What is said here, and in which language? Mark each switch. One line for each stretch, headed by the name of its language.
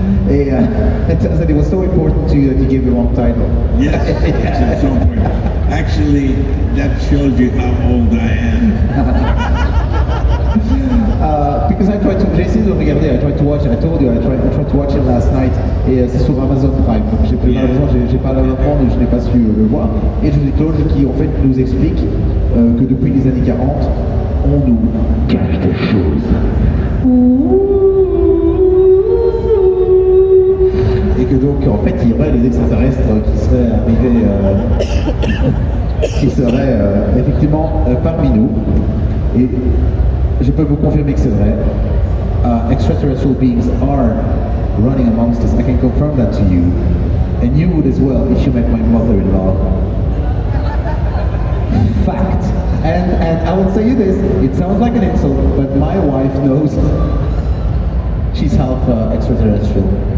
English: Et it was so important to you that you gave the wrong title. Yes, it's so important. Actually, that shows you how old I am. Because
French: j'ai essayé de regarder,
English: I tried to watch it, I told you, I tried to watch it last night,
French: et c'est sur Amazon Prime, donc malheureusement j'ai pas la prendre, je n'ai pas su le voir, et Age of Disclosure qui en fait nous explique que depuis les années 40, on nous cache des choses. Et que donc en fait il y aurait des extraterrestres qui seraient arrivés, qui seraient effectivement parmi nous. Et je peux vous confirmer que c'est vrai.
English: Extraterrestrial beings are running amongst us. I can confirm that to you. And you would as well if you met my mother-in-law. Fact. And I will say you this, it sounds like an insult, but my wife knows she's half extraterrestrial.